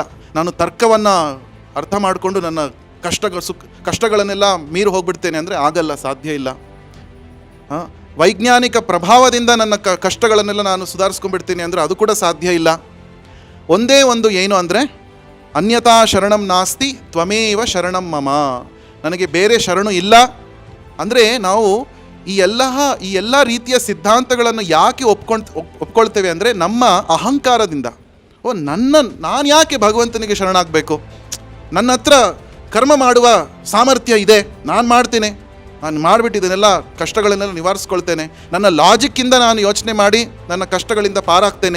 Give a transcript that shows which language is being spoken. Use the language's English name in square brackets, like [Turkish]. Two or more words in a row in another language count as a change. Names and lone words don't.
[Kannada] ನಾನು ತರ್ಕವನ್ನು ಅರ್ಥ ಮಾಡಿಕೊಂಡು ನನ್ನ ಕಷ್ಟಗಳನ್ನೆಲ್ಲ ಮೀರಿ ಹೋಗ್ಬಿಡ್ತೇನೆ ಅಂದರೆ ಆಗಲ್ಲ, ಸಾಧ್ಯ ಇಲ್ಲ. ವೈಜ್ಞಾನಿಕ ಪ್ರಭಾವದಿಂದ ನನ್ನ ಕಷ್ಟಗಳನ್ನೆಲ್ಲ ನಾನು ಸುಧಾರಿಸ್ಕೊಂಡ್ಬಿಡ್ತೀನಿ ಅಂದರೆ ಅದು ಕೂಡ ಸಾಧ್ಯ ಇಲ್ಲ. ಒಂದೇ ಒಂದು ಏನು ಅಂದರೆ [Sanskrit] ಅನ್ಯತಾ ಶರಣಂ ನಾಸ್ತಿ ತ್ವಮೇವ ಶರಣಂ ಮಮ, [Kannada] ನನಗೆ ಬೇರೆ ಶರಣು ಇಲ್ಲ. ಅಂದರೆ ನಾವು ಈ ಎಲ್ಲ ರೀತಿಯ ಸಿದ್ಧಾಂತಗಳನ್ನು ಯಾಕೆ ಒಪ್ಕೊಳ್ತೇವೆ ಅಂದರೆ ನಮ್ಮ ಅಹಂಕಾರದಿಂದ. ನಾನು ಯಾಕೆ ಭಗವಂತನಿಗೆ ಶರಣಾಗಬೇಕು? ನನ್ನ ಹತ್ರ ಕರ್ಮ ಮಾಡುವ ಸಾಮರ್ಥ್ಯ ಇದೆ, ನಾನು ಮಾಡ್ತೇನೆ, ನಾನು ಮಾಡಿಬಿಟ್ಟಿದ್ದನ್ನೆಲ್ಲ ಕಷ್ಟಗಳನ್ನೆಲ್ಲ ನಿವಾರಿಸ್ಕೊಳ್ತೇನೆ, ನನ್ನ ಲಾಜಿಕ್ಕಿಂದ ನಾನು ಯೋಚನೆ ಮಾಡಿ ನನ್ನ ಕಷ್ಟಗಳಿಂದ ಪಾರಾಗ್ತೇನೆ.